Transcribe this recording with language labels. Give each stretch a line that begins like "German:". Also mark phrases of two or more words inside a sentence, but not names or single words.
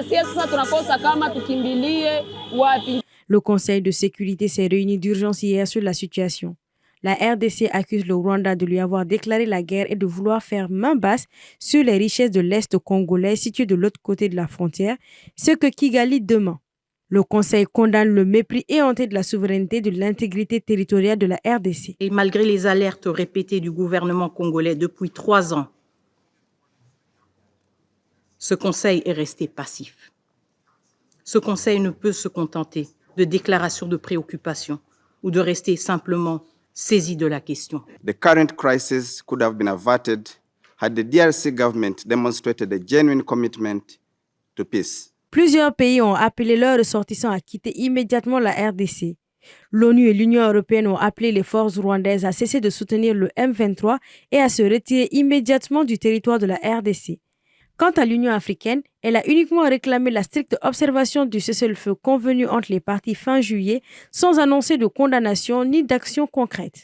Swahili: Sasa tunakosa kama tukimbilie wapi.
French: Le Conseil de sécurité s'est réuni d'urgence hier sur la situation. La RDC accuse le Rwanda de lui avoir déclaré la guerre et de vouloir faire main basse sur les richesses de l'Est congolais situées de l'autre côté de la frontière, ce que Kigali demande. Le Conseil condamne le mépris éhonté de la souveraineté et de l'intégrité territoriale de la RDC. Et malgré les alertes répétées du gouvernement congolais depuis 3 ans, ce Conseil est resté passif. Ce Conseil ne peut se contenter de déclarations de préoccupation ou de rester simplement saisi de la question.
English: The current crisis could have been averted had the DRC government demonstrated a genuine commitment to peace.
French: Plusieurs pays ont appelé leurs ressortissants à quitter immédiatement la RDC. L'ONU et l'Union européenne ont appelé les forces rwandaises à cesser de soutenir le M23 et à se retirer immédiatement du territoire de la RDC. Quant à l'Union africaine, elle a uniquement réclamé la stricte observation du cessez-le-feu convenu entre les parties fin juillet, sans annoncer de condamnation ni d'action concrète.